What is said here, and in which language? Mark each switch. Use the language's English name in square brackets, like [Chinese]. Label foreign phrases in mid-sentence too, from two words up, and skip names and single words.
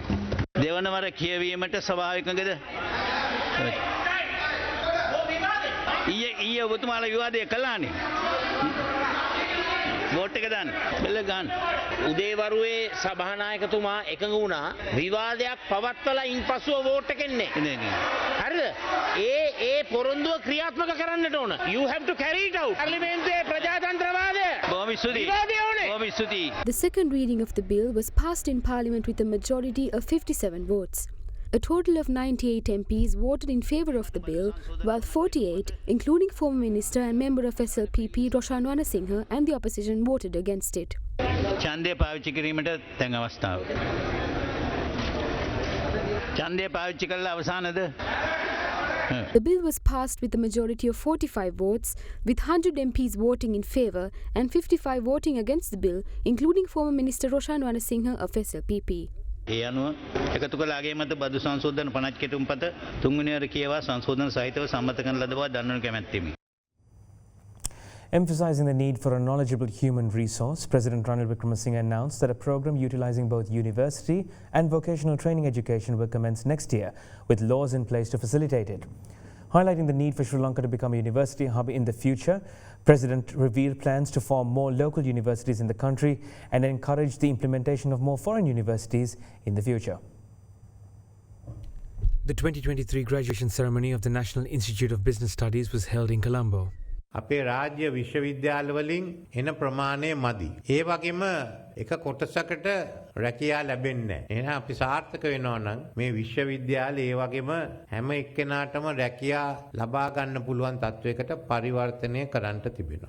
[Sinhala] දෙවනවර කියවීමට සභාවිකකද ඊයේ ඔබතුමාලා විවාදය කළානේ. වෝට් එක දාන්න. බෙල්ල ගන්න. උදේවරුේ සභානායකතුමා එකඟ වුණා විවාදයක් පවත්වලා ඉන්පසුව වෝට් එක එන්නේ. හරිද? ඒ පොරොන්දුව ක්‍රියාත්මක කරන්නට ඕන. [English] You have to carry it out. [Sinhala] පාර්ලිමේන්තුවේ ප්‍රජාතන්ත්‍රවාදය. බොහොම ස්තුතියි. බොහොම ස්තුතියි. [English] The second reading of the bill was passed in Parliament with a majority of 57 votes. A total of 98 MPs voted in favour of the bill, while 48, including former Minister and member of SLPP Roshan Wanasinghe and the opposition, voted against it. [Sinhala] ඡන්දය පාවිච්චි කිරීමට දැන් අවස්ථාව. ඡන්දය පාවිච්චි කළා අවසානද? [English] The bill was passed with a majority of 45 votes, with 100 MPs voting in favour and 55 voting against the bill, including former Minister Roshan Wanasinghe of SLPP. [Sinhala] ඒ අනුව එකතු කළ අගය මත බදු සංශෝධන 50 කෙටුම්පත තුන්වෙනි වර කියවා සංශෝධන සහිතව සම්මත කරන ලද බව දන්වනු කැමැත්තෙමි. [English] Emphasizing the need for a knowledgeable human resource, President Ranil Wickremesinghe announced that a program utilizing both university and vocational training education will commence next year, with laws in place to facilitate it. Highlighting the need for Sri Lanka to become a university hub in the future, President revealed plans to form more local universities in the country and encourage the implementation of more foreign universities in the future. The 2023 graduation ceremony of the National Institute of Business Studies was held in Colombo. [Sinhala] අපේ රාජ්‍ය විශ්වවිද්‍යාලවලින් එන ප්‍රමාණය මදි. ඒ වගේම එක කොටසකට රැකියා ලැබෙන්නේ නැහැ. එහෙනම් අපි සාර්ථක වෙනවා නම් මේ විශ්වවිද්‍යාලේ ඒ වගේම හැම එක්කෙනාටම රැකියා ලබා ගන්න පුළුවන් තත්වයකට පරිවර්තනය කරන්න තිබෙනවා.